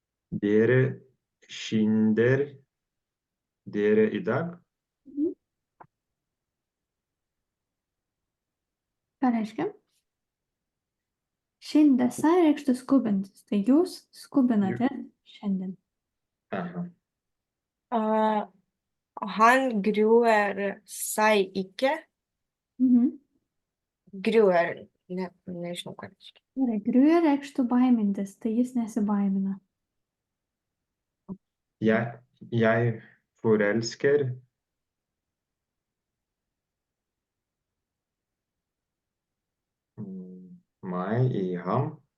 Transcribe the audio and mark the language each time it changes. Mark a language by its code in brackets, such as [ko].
[no] Dere skynder dere i dag. [lt] Ką reiškia? Šiandien sai reikštų skubintis, tai jūs skubinate šiandien. Aha. [no] Han gruer seg ikke. Gruer. [lt] Ne, nežinau, ką reiškia. Gerai, griuja reikštų baimintis, tai jis nesibaimina. [no] Jeg forelsker meg i ham.